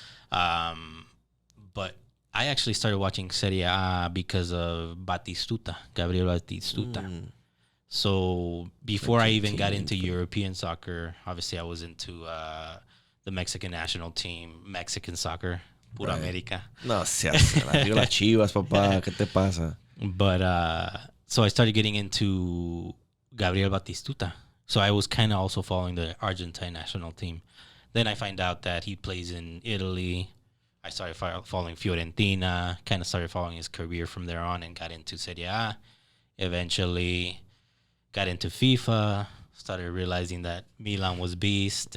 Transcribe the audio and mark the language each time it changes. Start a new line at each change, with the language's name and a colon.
English: But I actually started watching Serie A because of Gabriel Batistuta. So before I even got into European soccer, obviously I was into the Mexican national team, Mexican soccer,
Spanish: pura América. No seas, las Chivas, papá, ¿qué te pasa?
English: But so I started getting into Gabriel Batistuta. So I was kind of also following the Argentine national team. Then I find out that he plays in Italy. I started following Fiorentina, kind of started following his career from there on and got into Serie A. Eventually got into FIFA, started realizing that Milan was beast.